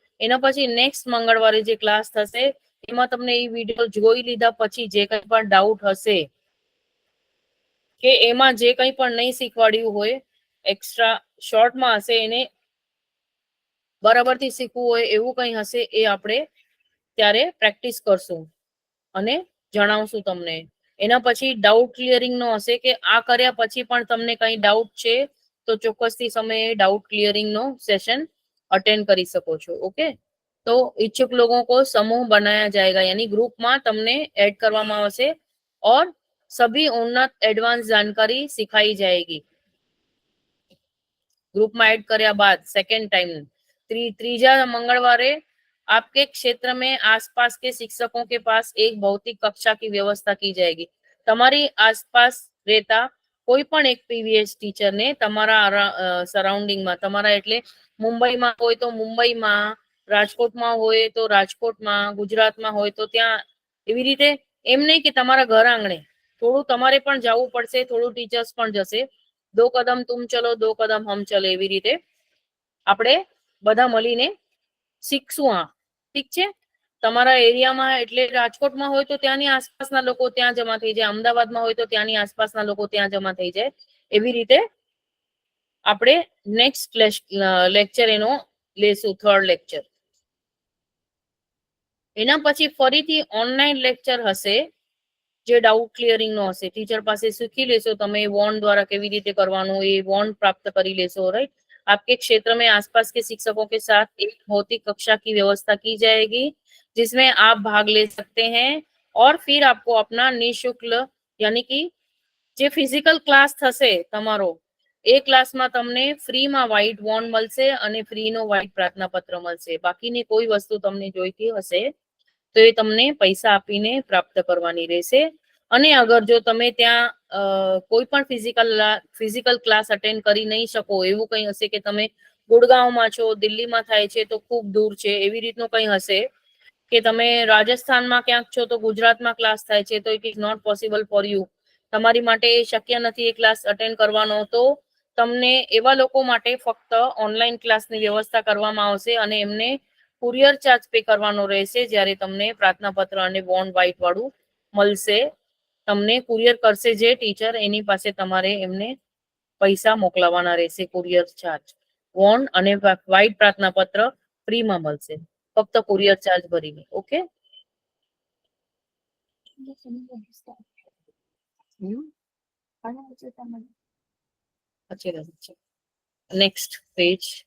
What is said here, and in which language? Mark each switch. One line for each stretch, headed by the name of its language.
Gujarati: એના પછી નેક્સ્ટ મંગળવારે જે ક્લાસ થશે એમાં તમને એ વિડીયો જોઈ લીધા પછી જે કંઈ પણ ડાઉટ હશે કે એમાં જે કંઈ પણ નહીં શીખવાડ્યું હોય એક્સ્ટ્રા શોર્ટમાં હશે, એને બરાબરથી શીખવું હોય એવું કંઈ હશે એ આપણે ત્યારે પ્રેક્ટિસ કરશું અને જણાવશું તમને. એના પછી ડાઉટ ક્લિયરિંગ નો હશે કે આ કર્યા પછી પણ તમને કંઈ ડાઉટ છે તો ચોક્કસથી સમયે ડાઉટ ક્લિયરિંગ નો સેશન अटेंड કરી શકો છો.
Hindi: ओके, तो इच्छुक लोगों को समूह बनाया जाएगा, यानी ग्रुप में तमने ऐड કરવામાં આવશે और सभी उन्नत एडवांस जानकारी सिखाई जाएगी. ग्रुप में ऐड કર્યા बाद सेकंड टाइम तीजा मंगलवारे आपके क्षेत्र में आसपास के शिक्षकों के पास एक भौतिक कक्षा की व्यवस्था की जाएगी.
Gujarati: તમારી આસપાસ રહેતા કોઈ પણ એક PVH ટીચર ને તમારા સરાઉન્ડિંગમાં, તમારા એટલે મુંબઈમાં હોય તો મુંબઈમાં, રાજકોટમાં હોય તો રાજકોટમાં, ગુજરાતમાં હોય તો ત્યાં, એવી રીતે એમ નહીં કે તમારા ઘર આંગણે, થોડું તમારે પણ જવું પડશે, થોડું ટીચર્સ પણ જશે.
Hindi: 2 કદમ તુમ ચલો 2 કદમ હમ ચલે,
Gujarati: એવી રીતે આપણે બધા મળીને શીખશું. આ ઠીક છે. તમારા એરિયામાં એટલે રાજકોટમાં હોય તો ત્યાંની આસપાસના લોકો ત્યાં જમા થઈ જાય, અમદાવાદમાં હોય તો ત્યાંની આસપાસના લોકો ત્યાં જમા થઈ જાય. એવી રીતે આપણે નેક્સ્ટ લેક્ચર એનો લેશું, 3rd લેક્ચર. એના પછી ફરીથી ઓનલાઈન લેક્ચર હશે જે ડાઉટ ક્લિયરિંગ નો હશે. ટીચર પાસે શીખી લેશો તમે वॉन द्वारा કેવી રીતે કરવાનું, એ वॉन प्राप्त કરી લેશો.
Hindi: राइट, आपके क्षेत्र में आसपास के शिक्षकों के साथ एक भौतिक कक्षा की व्यवस्था की जाएगी जिसमें आप भाग ले सकते हैं और फिर आपको अपना निःशुल्क यानी कि
Gujarati: જે ફિઝિકલ ક્લાસ થશે તમારો એ ક્લાસમાં તમને ફ્રીમાં વ્હાઇટ વોન મળશે અને ફ્રીનો વ્હાઇટ પ્રાર્થના પત્ર મળશે. બાકીની કોઈ વસ્તુ તમને જોઈતી હશે તો એ તમને પૈસા આપીને પ્રાપ્ત કરવાની રહેશે. અને અગર જો તમે ત્યાં કોઈ પણ ફિઝિકલ ક્લાસ અટેન્ડ કરી નહીં શકો, એવું કંઈ હશે કે તમે ગુડગાંવમાં છો, દિલ્હીમાં થાય છે તો ખૂબ દૂર છે, એવી રીતનું કંઈ હશે કે તમે રાજસ્થાનમાં ક્યાંક છો તો ગુજરાતમાં ક્લાસ થાય છે તો it is not possible for you, તમારી માટે શક્ય નથી એ ક્લાસ અટેન્ડ કરવાનો, તો તમને એવા લોકો માટે ફક્ત ઓનલાઈન ક્લાસની વ્યવસ્થા કરવામાં આવશે અને એમને કુરિયર ચાર્જ પે કરવાનો રહેશે. જ્યારે તમને પ્રાર્થના પત્ર અને વોન વ્હાઇટ વાળું મળશે, તમને કુરિયર કરશે જે ટીચર, એની પાસે તમારે એમને પૈસા મોકલાવાના રહેશે, કુરિયર ચાર્જ. વોન અને વ્હાઇટ પ્રાર્થના પત્ર ફ્રીમાં મળશે, ફક્ત કુરિયર ચાર્જ ભરીને. Okay, next page.